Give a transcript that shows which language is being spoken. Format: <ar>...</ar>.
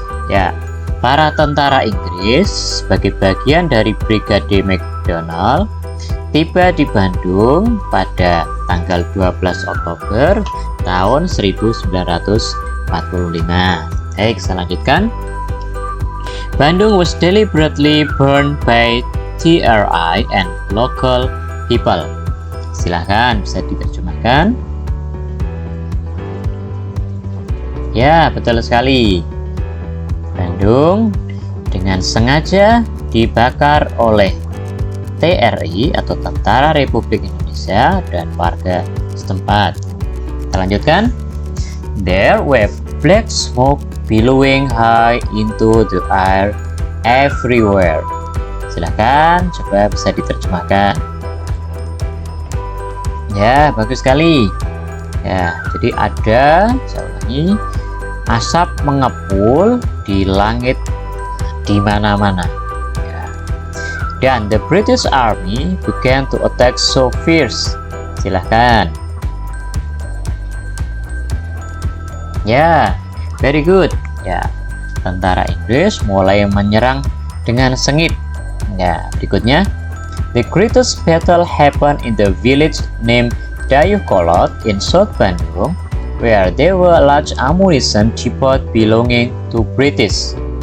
<id>Ya, para tentara Inggris sebagai bagian dari Brigade MacDonald tiba di Bandung pada tanggal 12 Oktober tahun 1945. Baik, saya lanjutkan.</id> <en>Bandung was deliberately burned by TRI and local people.</en> <id>Silahkan bisa diterjemahkan. Ya, betul sekali. Bandung dengan sengaja dibakar oleh TRI atau Tentara Republik Indonesia dan warga setempat. Kita lanjutkan.</id> <en>There were black smoke billowing high into the air everywhere.</en> <id>Silakan coba bisa diterjemahkan. Ya, bagus sekali. Ya, jadi ada, saya ulangi, asap mengepul di langit di mana-mana. Ya. Dan</id> <en>the British Army began to attack so fierce.</en> <id>Silahkan.</id> <en>Ya, very good.</en> <id>Ya, tentara Inggris mulai menyerang dengan sengit. Ya, berikutnya.</id> <en>The greatest battle happened in the village named Dayeuhkolot in South Bandung, where there were large ammunition depot belonging to British.</en>